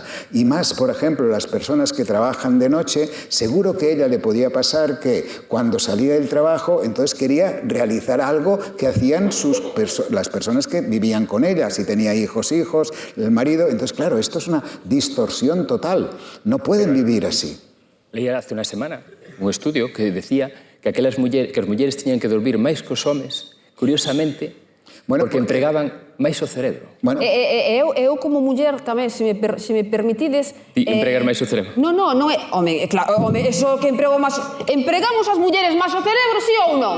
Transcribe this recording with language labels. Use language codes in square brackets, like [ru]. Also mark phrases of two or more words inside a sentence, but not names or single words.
[es] Y más, por ejemplo, las personas que trabajan de noche, seguro que a ella le podía pasar que cuando salía del trabajo, entonces quería realizar algo que hacían las personas que vivían con ella, si tenía hijos, el marido. Entonces, claro, esto es una distorsión total. No pueden vivir así. Leía hace una semana un estudio que decía que [gl] as mulleres tiñan que dormir máis que os homes, curiosamente, porque empregaban máis o cerebro. Bueno. Eu como muller tamén, se me permitides... Empregar máis o cerebro? Non é... Home, claro, eso que emprego máis... Empregamos as mulleres máis o cerebro, sí ou non?